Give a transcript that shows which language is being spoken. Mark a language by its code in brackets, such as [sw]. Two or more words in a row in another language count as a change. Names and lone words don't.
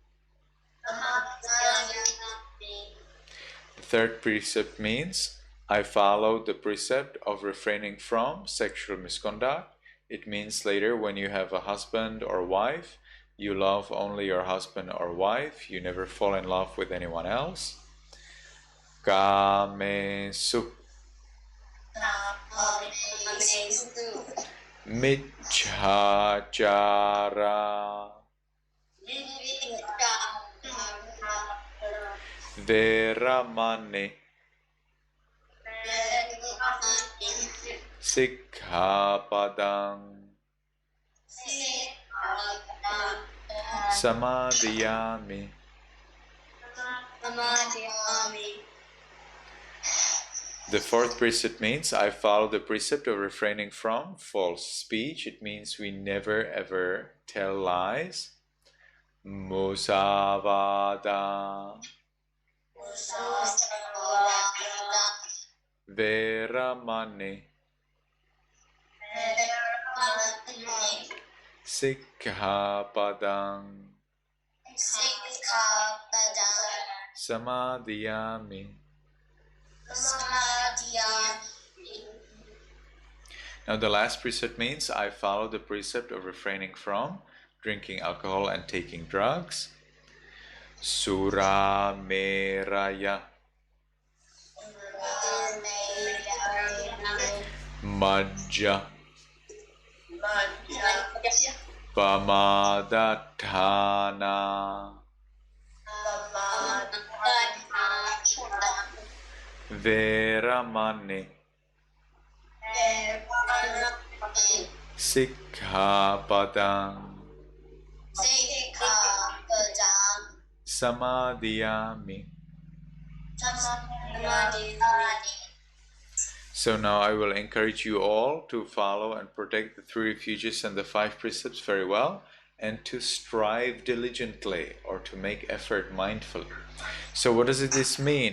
[en] The third precept means I follow the precept of refraining from sexual misconduct. It means later when you have a husband or wife, You love only your husband or wife. You never fall in love with anyone else. [pi] Kamesu. Micchācara. Veramani. Sikkhapadang. Samadhiyami. [en] The fourth precept means I follow the precept of refraining from false speech. It means we never ever tell lies. [pi] Musavada. Veramani. Sikkhapadang. Samadhiyami. [en] Now the last precept means I follow the precept of refraining from drinking alcohol and taking drugs. [pi] Sura meraya. Majja. Pamadatthana. Veramani. Sikkhapadang. Samadhiyami. [en] So now I will encourage you all to follow and protect the 3 refuges and the 5 precepts very well, and to strive diligently or to make effort mindfully. So what does this mean?